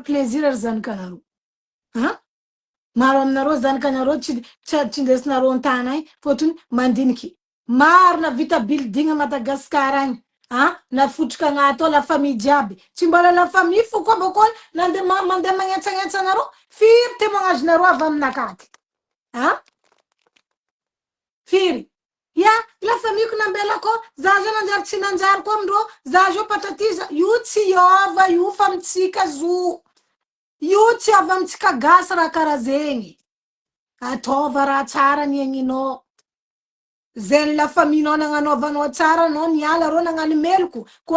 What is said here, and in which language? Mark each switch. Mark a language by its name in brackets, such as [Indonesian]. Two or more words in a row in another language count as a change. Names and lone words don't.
[Malagasy] plaisir ry zanakanareo maro aminareo zanakanareo tsy ndesinareo antany agny fôtony mandiniky maro na vita building Madagasikara agny nafotriky agnaty ao [French] la famille [Malagasy] jiaby tsy mbola [French] la famille [Malagasy] fo koa bôkô mandeha magnetsagnetsa anareo firy témoignage-nareo avy aminakaty firy [French] la famille [Malagasy] ko nambelako za zao nanjary tsy nanjary koa amindreo za zao patratiza io tsy ova io fa mitsika zo io tsy avy amitsika gasy raha karaha zegny ataova raha tsara niegninao zegny [French] la famille- [Malagasy] nao nagnanaovanao tsara anao niala reo nagnano meloko koa